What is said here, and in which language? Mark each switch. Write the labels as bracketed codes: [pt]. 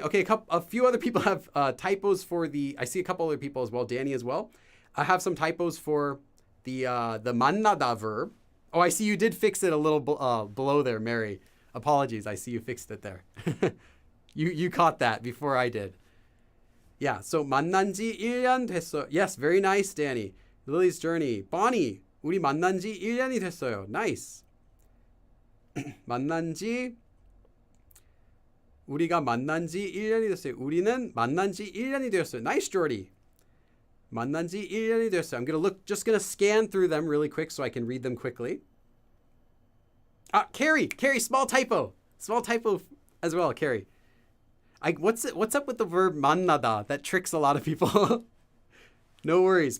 [en] Okay, a few other people have typos for the... I see a couple other people as well. Danny as well. I have some typos for the 만나다 verb. Oh, I see you did fix it a little below there, Mary. Apologies, I see you fixed it there. you caught that before I did. Yeah, so [ko] 만난 지 1년 됐어요. [en] Yes, very nice, Danny. Lily's Journey. [ko] Bonnie, 우리 만난 지 1년이 됐어요. [en] Nice. [ko] 우리가 만난 지 1년이 됐어요. 우리는 만난 지 1년이 되었어요. [en] Nice, [ko] Jordy. 만난 지 1년이 되었어요. [en] I'm just gonna scan through them really quick so I can read them quickly. Carrie, small typo as well, Carrie. What's up with the verb 만나다? That tricks a lot of people. No worries.